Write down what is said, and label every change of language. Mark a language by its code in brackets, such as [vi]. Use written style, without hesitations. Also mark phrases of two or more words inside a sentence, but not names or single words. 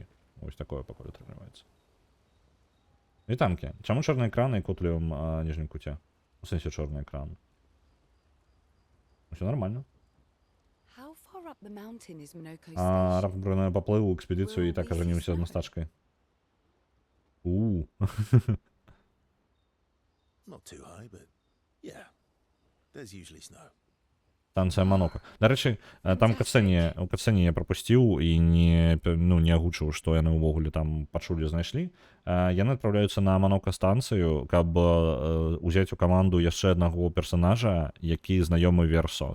[be] Вось такое пакуль атрымліваецца. Вітанкі. Чаму чорны экран і кот у левым ніжнім куце? У сэнсе чорны экран. Усё нормально. Раф Бруно паплыў у экспедыцыю і так ажаніўся з мастачкай. [en] Not too high, but yeah. There's usually snow. [be] Станцыя Манока. Дарэчы, там у катсцэне я прапусціў і не агучыў, што яны ўвогуле там пачулі, знайшлі. Яны адпраўляюцца на Манока станцыю, каб узяць у каманду яшчэ аднаго персанажа, які знаёмы Версо.